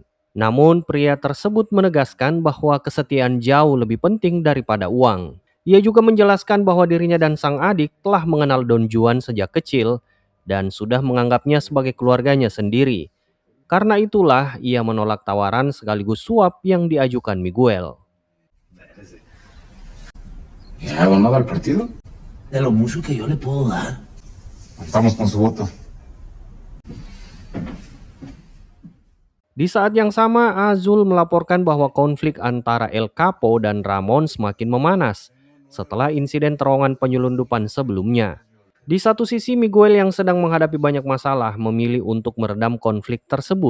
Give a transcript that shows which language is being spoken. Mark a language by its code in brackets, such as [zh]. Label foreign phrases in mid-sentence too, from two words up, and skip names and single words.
[id] Namun, pria tersebut menegaskan bahwa kesetiaan jauh lebih penting daripada uang. Ia juga menjelaskan bahwa dirinya dan sang adik telah mengenal Don Juan sejak kecil dan sudah menganggapnya sebagai keluarganya sendiri. Karena itulah ia menolak tawaran sekaligus suap yang diajukan Miguel. [es] ¿Ya ha donado al partido? De lo mucho que yo le puedo dar. Estamos con su voto. [id] Di saat yang sama, Azul melaporkan bahwa konflik antara El Capo dan Ramon semakin memanas setelah insiden terowongan penyelundupan sebelumnya. Di satu sisi, Miguel yang sedang menghadapi banyak masalah memilih untuk meredam konflik tersebut.